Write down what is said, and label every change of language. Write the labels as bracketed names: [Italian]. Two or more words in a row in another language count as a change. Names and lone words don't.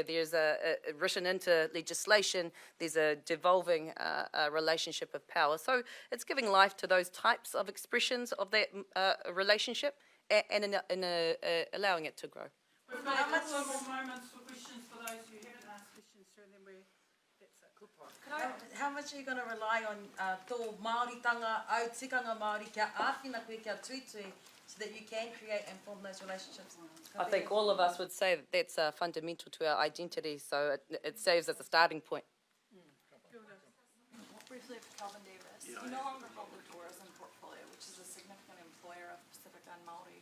[English] There's a written into legislation, there's a devolving relationship of power. So it's giving life to those types of expressions of that relationship and allowing it to grow. We've got a couple of more moments for questions for those who haven't asked questions through, and then that's it. Good point. How much are you going to rely on [Māori] tō Māoritanga, au tikanga Māori, kia āwhina koe, kia tuitui, [English] so that you can create and form those relationships? I think all of us would say that that's fundamental to our identity, so it serves as a starting point. Briefly for Calvin Davis, you no longer hold the tourism portfolio, which is a significant employer of Pacific and Maori.